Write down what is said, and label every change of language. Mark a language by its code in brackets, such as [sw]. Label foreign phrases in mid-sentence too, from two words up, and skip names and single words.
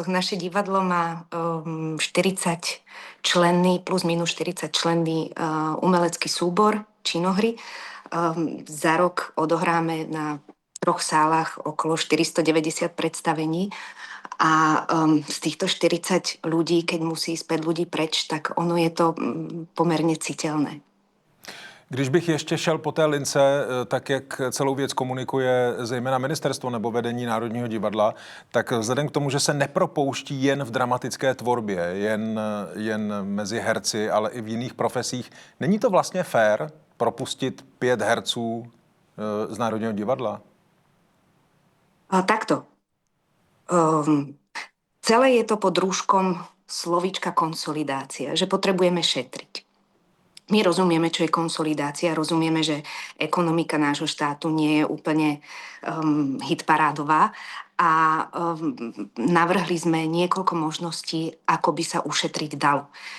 [sk] Naše divadlo má 40 členný, plus minus 40 členný umelecký súbor Činohry. Za rok odohráme na 3 sálach okolo 490 predstavení a z týchto 40 ľudí, keď musí ísť 5 ľudí preč, tak ono je to pomerne citeľné. [cs] Když bych ještě šel po té lince, tak jak celou věc komunikuje zejména ministerstvo nebo vedení Národního divadla, tak vzhledem k tomu, že se nepropouští jen v dramatické tvorbě, jen mezi herci, ale i v jiných profesích, není to vlastně fér propustit 5 herců z Národního divadla? [sk] Takto. Celé je to pod rúškom slovíčka konsolidácia, že potrebujeme šetriť. My rozumieme, čo je konsolidácia, rozumieme, že ekonomika nášho štátu nie je úplne hitparádová a navrhli sme niekoľko možností, ako by sa ušetriť dalo.